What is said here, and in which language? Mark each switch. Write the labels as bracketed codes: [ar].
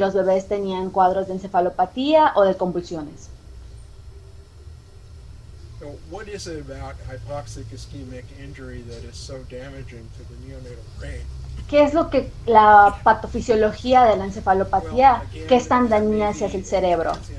[es] los bebés tenían cuadros de encefalopatía o de convulsiones. [en] So what is it about hypoxic ischemic injury that is so damaging to the neonatal brain? [es] ¿Qué es lo que la patofisiología de la encefalopatía, qué es tan dañina hacia el cerebro?